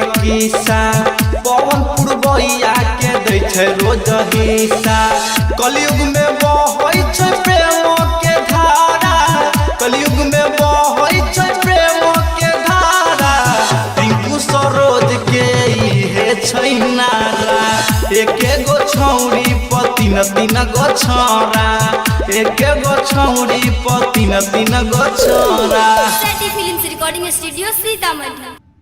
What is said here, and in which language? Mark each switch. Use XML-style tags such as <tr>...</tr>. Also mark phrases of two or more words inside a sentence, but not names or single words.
<mai>किस्सा पवन पुरबैया के दै छै रोज हिस्सा कलयुग में बहै छै प्रेम के धारा कलयुग में बहै छै प्रेम के धारा टिंकू सरोज के इहे छै नारा एके गो छौरी पतिन तीन गो छारा एके गो छौरी पतिन तीन गो छारा</mai> <en>Seti Films Recording Studio Sitamarhi।</en>